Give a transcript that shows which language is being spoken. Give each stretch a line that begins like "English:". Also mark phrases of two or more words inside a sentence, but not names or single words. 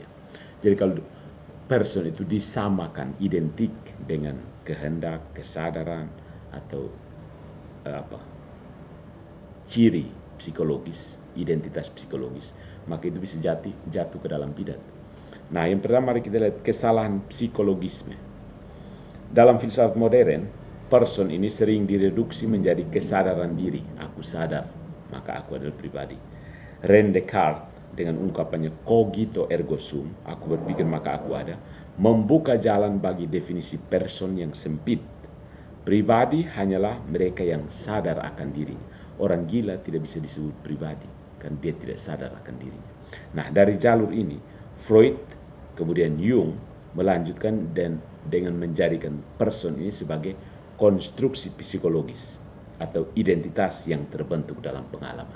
Indonesian: Jadi kalau person itu disamakan identik dengan kehendak, kesadaran atau ciri psikologis, identitas psikologis, maka itu bisa jatuh ke dalam bidat. Nah, yang pertama mari kita lihat kesalahan psikologisme. Dalam filsafat modern, person ini sering direduksi menjadi kesadaran diri. Aku sadar, maka aku adalah pribadi. René Descartes dengan ungkapannya
Latin: cogito ergo sum,
Indonesian: aku berpikir maka aku ada, membuka jalan bagi definisi person yang sempit. Pribadi hanyalah mereka yang sadar akan dirinya. Orang gila tidak bisa disebut pribadi, kan dia tidak sadar akan dirinya. Nah, dari jalur ini, Freud, kemudian Jung, melanjutkan dan dengan menjadikan person ini sebagai konstruksi psikologis atau identitas yang terbentuk dalam pengalaman.